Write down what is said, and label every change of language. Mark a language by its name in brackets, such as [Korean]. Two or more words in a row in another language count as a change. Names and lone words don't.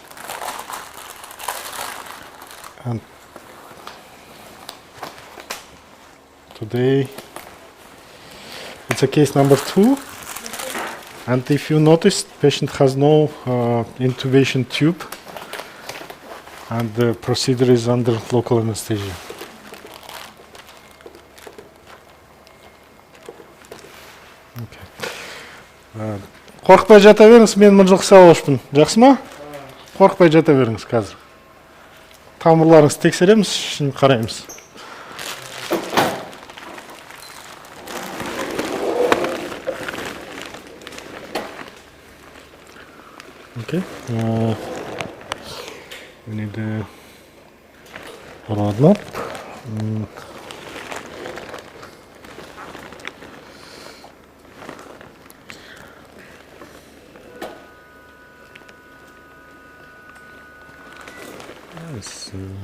[English] And today it's a case number 2, and if you notice, patient has no intubation tube and the procedure is under local anesthesia. [Kazakh] Қорқпай жата беріңіз, мен Mynzhylky Савошпын. Жақсы ма? Қорқпай жата беріңіз қазір. Тамырларыңызды тексереміз, ішін қараймыз. [English] Okay. We need a rod knot. Yes.